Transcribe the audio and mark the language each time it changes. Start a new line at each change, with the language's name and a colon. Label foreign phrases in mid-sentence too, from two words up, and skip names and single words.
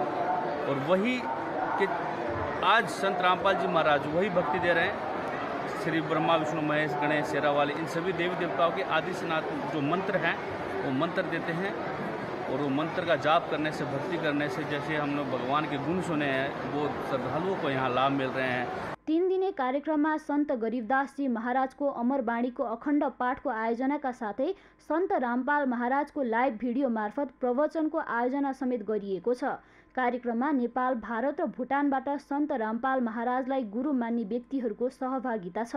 Hindi: और वही कि आज संत रामपाल जी महाराज वही भक्ति दे रहे हैं। श्री ब्रह्मा विष्णु महेश गणेश शेरा वाले इन सभी देवी देवताओं के आदि सनातन जो मंत्र हैं वो मंत्र देते हैं। और वो मंत्र का जाप करने से, भक्ति करने से, जैसे हमने भगवान के गुण सुने हैं, वो श्रद्धालुओं को यहाँ लाभ मिल रहे हैं।
Nepali: 3 दिने कार्यक्रममा सन्त गरीबदासजी महाराजको अमरबाणीको अखण्ड पाठको आयोजनाका साथै सन्त रामपाल महाराजको लाइभ भिडियो मार्फत प्रवचनको आयोजना समेत गरिएको छ। कार्यक्रममा नेपाल, भारत र भुटानबाट सन्त रामपाल महाराजलाई गुरु मान्ने व्यक्तिहरूको सहभागिता छ।